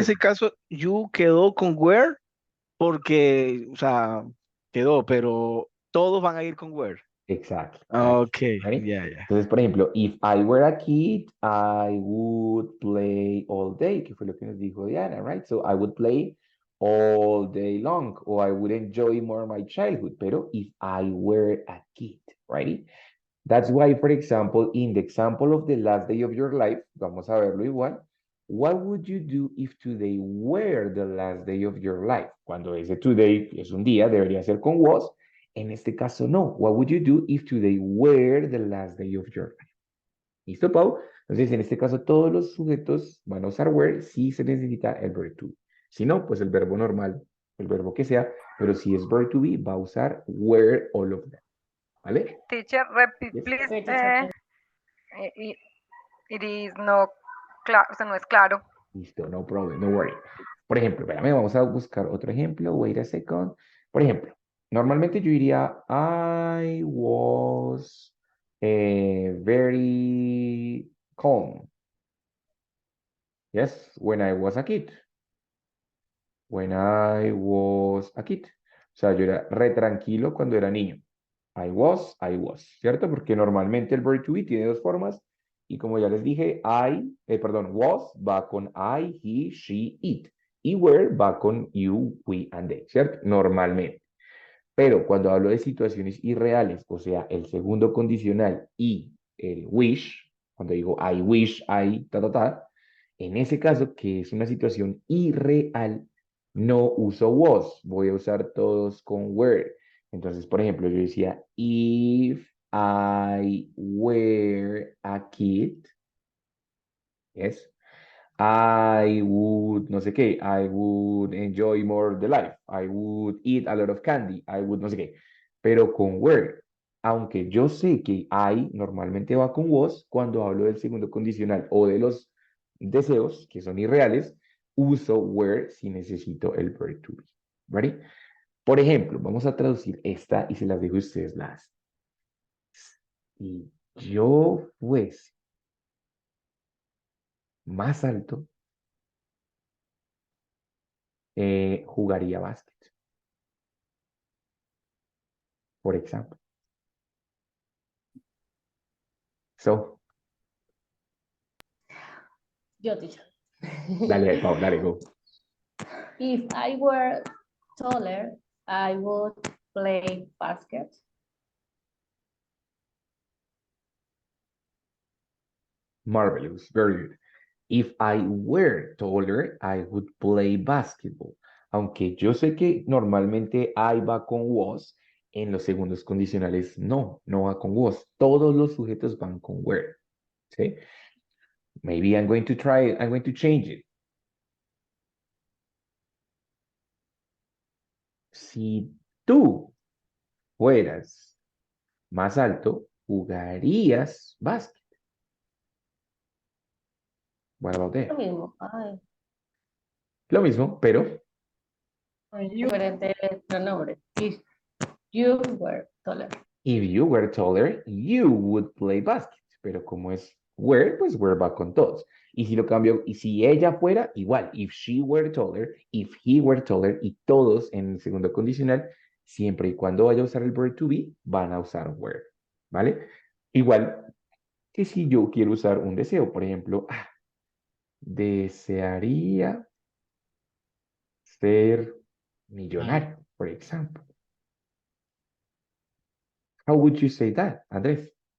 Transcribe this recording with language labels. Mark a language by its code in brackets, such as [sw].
[es] ese caso, you quedó con where porque, o sea, quedó, pero todos van a ir con where. [en] Exactly. Ok, Right? [es] ya, ya. Entonces, por ejemplo, [en] if I were a kid, I would play all day, [es] que fue lo que nos dijo Diana, [en] right? So I would play all day long, or I would enjoy more my childhood. Pero if I were a kid, right? That's why, for example, in the example of the last day of your life, [es] vamos a verlo igual. [en] What would you do if today were the last day of your life? [es] Cuando ese today es un día, debería ser con was. En este caso, no. [en] What would you do if today were the last day of your life? [es] ¿Listo, Pau? Entonces, en este caso, todos los sujetos van a usar were si se necesita el verb to be. Si no, pues el verbo normal, el verbo que sea, pero si es verb to be, va a usar were [en] all of them. [es] ¿Vale? [en] Teacher, repeat, Yes. please. Okay, teacher. It, it is [es] no claro, o sea, no es claro. [en] Listo, no problem, no worry. [es] Por ejemplo, espérame, vamos a buscar otro ejemplo. [en] Wait a second. [es] Por ejemplo, normalmente yo diría, [en] I was very calm. Yes, when I was a kid. When I was a kid. [es] O sea, yo era re tranquilo cuando era niño. [en] I was, [es] ¿cierto? Porque normalmente el verb to be tiene dos formas. Y como ya les dije, was va con I, he, she, it. Y were va con you, we, and they, ¿cierto? Normalmente. Pero cuando hablo de situaciones irreales, o sea, el segundo condicional y el wish, cuando digo [en] I wish, I, [es] en ese caso, que es una situación irreal, no uso was, voy a usar todos con were. Entonces, por ejemplo, yo decía, [en] if I were a kid, yes, I would, [es] no sé qué, [en] I would enjoy more the life, I would eat a lot of candy, I would, [es] no sé qué, pero con were. Aunque yo sé que I normalmente va con was, cuando hablo del segundo condicional o de los deseos, que son irreales, uso were si necesito el verb to be. ¿Ready? Por ejemplo, vamos a traducir esta y se las dejo a ustedes las. Si yo fuese más alto, jugaría básquet, por ejemplo. [en] So, [es] Yo, teacher. dale, Pau, dale, go. [en] If I were taller, I would play basket. Marvelous, very good. If I were taller, I would play basketball. [es] Aunque yo sé que normalmente I va con was, en los segundos condicionales no, no va con was. Todos los sujetos van con were. ¿Sí? [en] Maybe I'm going to try it. I'm going to change it. [es] Si tú fueras más alto, jugarías básquet. [en] What about [es] Lo [en] that? [es] mismo. Ay, Lo mismo, pero [en] diferente pronombre. If you were taller. if you were taller, you would play basket. [es] Pero como es were, pues were va con todos. Y si lo cambio, y si ella fuera, igual. [en] If she were taller, [es] if he were taller, y todos en el segundo condicional, siempre y cuando vaya a usar el verb to be, van a usar were. ¿Vale? Igual que si yo quiero usar un deseo, por ejemplo, desearía ser millonario, por ejemplo. [en] How would you say that, Andrés?